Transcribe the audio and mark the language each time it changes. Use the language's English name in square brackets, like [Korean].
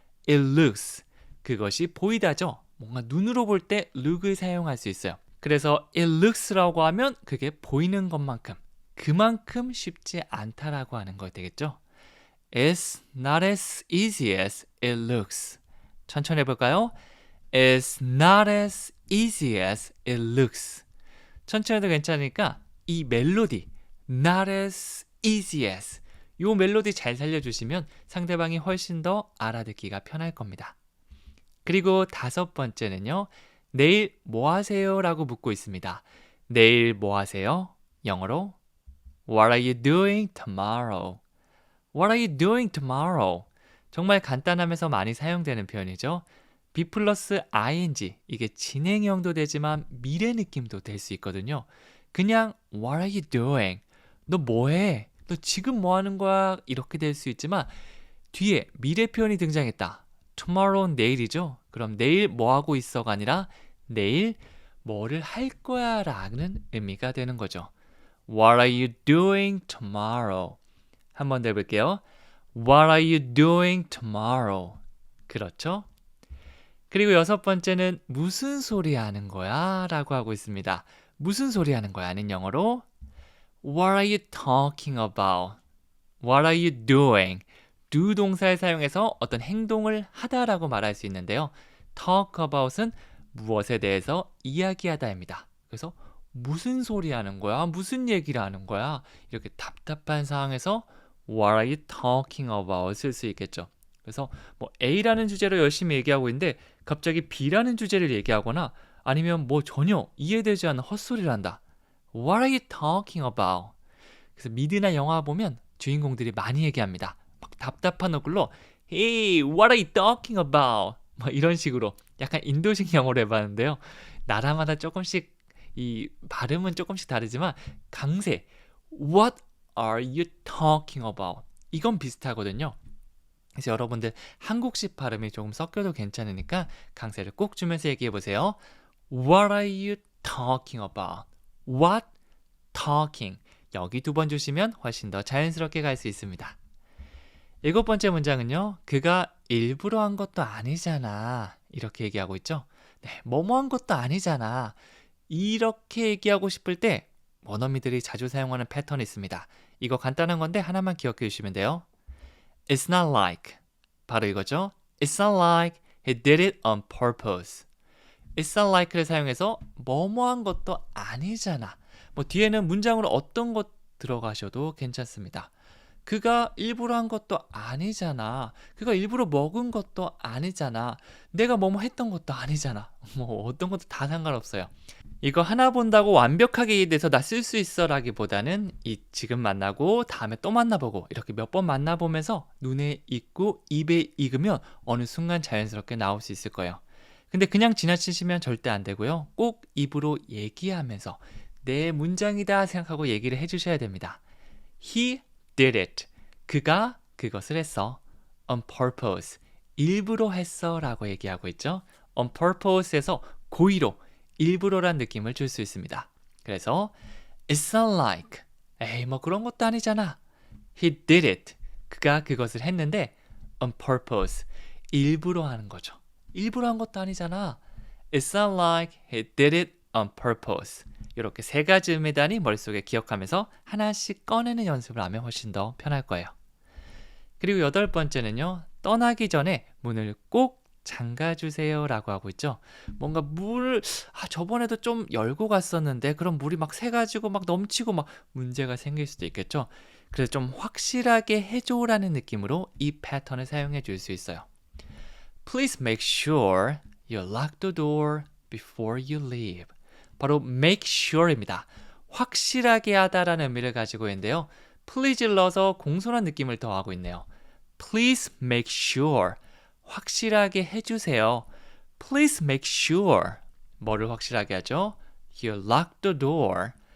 [English] It looks. [Korean] 그것이 보이다죠. 뭔가 눈으로 볼 때 look을 사용할 수 있어요. 그래서 [English] it looks [Korean] 라고 하면 그게 보이는 것만큼 그만큼 쉽지 않다라고 하는 거 되겠죠. [English] It's not as easy as it looks. [Korean] 천천히 해볼까요? [English] It's not as easy as it looks. [Korean] 천천히 해도 괜찮으니까 이 멜로디 [English] not as easy as [Korean] 요 멜로디 잘 살려주시면 상대방이 훨씬 더 알아듣기가 편할 겁니다. 그리고 다섯 번째는요. 내일 뭐 하세요? 라고 묻고 있습니다. 내일 뭐 하세요? [English] 영어로 What are you doing tomorrow? What are you doing tomorrow? [Korean] 정말 간단하면서 많이 사용되는 표현이죠. be 플러스 ing 이게 진행형도 되지만 미래 느낌도 될 수 있거든요. [English] 그냥 What are you doing? [Korean] 너 뭐해? 너 지금 뭐 하는 거야? 이렇게 될 수 있지만 뒤에 미래 표현이 등장했다. tomorrow는 내일이죠. 그럼 내일 뭐 하고 있어가 아니라 내일 뭐를 할 거야 라는 의미가 되는 거죠. [English] What are you doing tomorrow? [Korean] 한 번 더 해볼게요. [English] What are you doing tomorrow? [Korean] 그렇죠? 그리고 여섯 번째는 무슨 소리 하는 거야? 라고 하고 있습니다. 무슨 소리 하는 거야? [English] 는 영어로 What are you talking about? What are you doing? [Korean] do 동사를 사용해서 어떤 행동을 하다라고 말할 수 있는데요. talk about은 무엇에 대해서 이야기하다입니다. 그래서 무슨 소리 하는 거야? 무슨 얘기를 하는 거야? 이렇게 답답한 상황에서 [English] What are you talking about? [Korean] 쓸 수 있겠죠. 그래서 뭐 A라는 주제로 열심히 얘기하고 있는데 갑자기 B라는 주제를 얘기하거나 아니면 뭐 전혀 이해되지 않는 헛소리를 한다. [English] What are you talking about? [Korean] 그래서 미드나 영화 보면 주인공들이 많이 얘기합니다. 막 답답한 얼굴로 [English] Hey, what are you talking about? [Korean] 뭐 이런 식으로 약간 인도식 영어로 해봤는데요. 나라마다 조금씩 이 발음은 조금씩 다르지만 강세 [English] What are you talking about? [Korean] 이건 비슷하거든요. 그래서 여러분들 한국식 발음이 조금 섞여도 괜찮으니까 강세를 꼭 주면서 얘기해보세요. [English] What are you talking about? What? talking. [Korean] 여기 두 번 주시면 훨씬 더 자연스럽게 갈 수 있습니다. 일곱 번째 문장은요. 그가 일부러 한 것도 아니잖아. 이렇게 얘기하고 있죠. 네, 뭐뭐 한 것도 아니잖아. 이렇게 얘기하고 싶을 때 원어민들이 자주 사용하는 패턴이 있습니다. 이거 간단한 건데 하나만 기억해 주시면 돼요. [English] It's not like. [Korean] 바로 이거죠. [English] It's not like he did it on purpose. It's not like [Korean] 를 사용해서 뭐뭐한 것도 아니잖아. 뭐 뒤에는 문장으로 어떤 것 들어가셔도 괜찮습니다. 그가 일부러 한 것도 아니잖아. 그가 일부러 먹은 것도 아니잖아. 내가 뭐뭐 했던 것도 아니잖아. 뭐 어떤 것도 다 상관없어요. 이거 하나 본다고 완벽하게 이해돼서 나 쓸 수 있어 라기보다는 이 지금 만나고 다음에 또 만나보고 이렇게 몇 번 만나보면서 눈에 익고 입에 익으면 어느 순간 자연스럽게 나올 수 있을 거예요. 근데 그냥 지나치시면 절대 안 되고요. 꼭 입으로 얘기하면서 내 문장이다 생각하고 얘기를 해주셔야 됩니다. [English] He did it. [Korean] 그가 그것을 했어. [English] On purpose. [Korean] 일부러 했어 라고 얘기하고 있죠. On purpose에서 고의로 일부러란 느낌을 줄 수 있습니다. 그래서 [English] It's not like [Korean] 에이 뭐 그런 것도 아니잖아. [English] He did it. [Korean] 그가 그것을 했는데 on purpose. 일부러 하는 거죠. 일부러 한 것도 아니잖아. [English] It's not like he did it on purpose. [Korean] 이렇게 세 가지 의미 단위 머릿속에 기억하면서 하나씩 꺼내는 연습을 하면 훨씬 더 편할 거예요. 그리고 여덟 번째는요. 떠나기 전에 문을 꼭 잠가주세요 라고 하고 있죠. 뭔가 물을 저번에도 좀 열고 갔었는데 그럼 물이 막 새가지고 막 넘치고 막 문제가 생길 수도 있겠죠. 그래서 좀 확실하게 해줘라는 느낌으로 이 패턴을 사용해 줄 수 있어요. [English] Please make sure you lock the door before you leave. [Korean] 바로 make sure입니다. 확실하게 하다라는 의미를 가지고 있는데요. please를 넣어서 공손한 느낌을 더하고 있네요. [English] Please make sure. [Korean] 확실하게 해주세요. [English] Please make sure. [Korean] 뭐를 확실하게 하죠? [English] You lock the door.